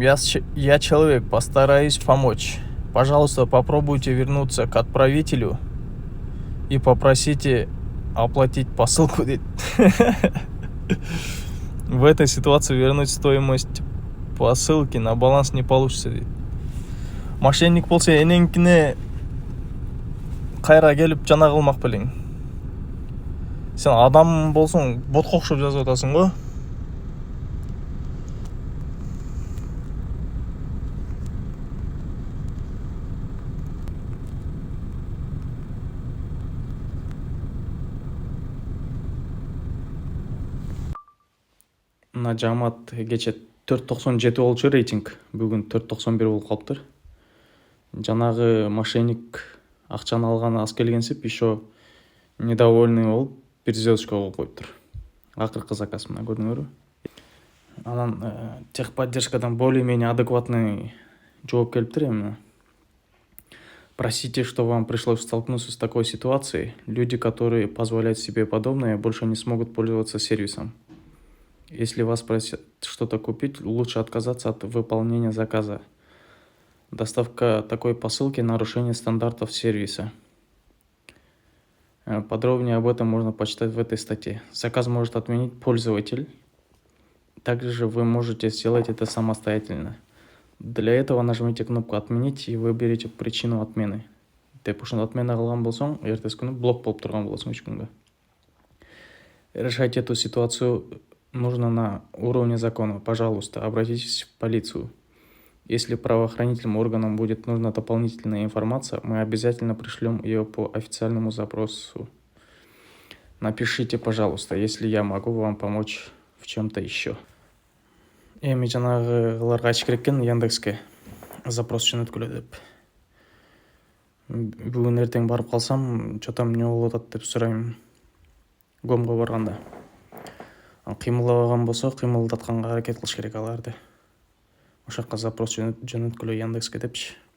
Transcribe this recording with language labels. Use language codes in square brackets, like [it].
[ru] Я человек, постараюсь помочь. Пожалуйста, попробуйте вернуться к отправителю и попросите оплатить посылку. В этой ситуации вернуть стоимость посылки на баланс не получится. [ky] Мошенник болса энеңкине кайра келип жана кылмак белең. Сен адам болсоң, ботко окшоп жазып атасың го. Мына жамаат кече 4.97 болчу рейтинг. Бүгүн 4.91 болуп калыптыр. Жанагы мошенник акчаны алганы аз келгенсип, [ru] еще недовольный [ky] болуп, 1 звездочка коюп коюптур. Акыркы заказ мына көрдүңөрбү? Анан техподдержкадан [ru] более-менее адекватный [ky] жооп келиптир эми. [ru] Простите, что вам пришлось столкнуться с такой ситуацией. Люди, которые позволяют себе подобное, больше не смогут пользоваться сервисом. Если вас просят что-то купить, лучше отказаться от выполнения заказа. Доставка такой посылки – нарушение стандартов сервиса. Подробнее об этом можно почитать в этой статье. Заказ может отменить пользователь. Также вы можете сделать это самостоятельно. Для этого нажмите кнопку «Отменить» и выберите причину отмены. [ky] Деп ушуну отмена кылган болсоң, эртеси күнү блок болуп турган болосуң 3 күнгө. [ru] Решать эту ситуацию нужно на уровне закона. Пожалуйста, обратитесь в полицию. Если правоохранительным органам будет нужна дополнительная информация, мы обязательно пришлем ее по официальному запросу. Напишите, пожалуйста, если я могу вам помочь в чем-то еще. [ky] Эми жанагыларга айтыш керек экен Яндекске запрос жөнөткүлө деп. Бүгүн эртең барып калсам, что-то эмне болуп атат деп сурайм. Гомго барганда. Кыймылдабаган болсо, кыймылдатканга аракет кылыш керек аларды. Ошакка запрос жөнөткүлө Яндекске депчи.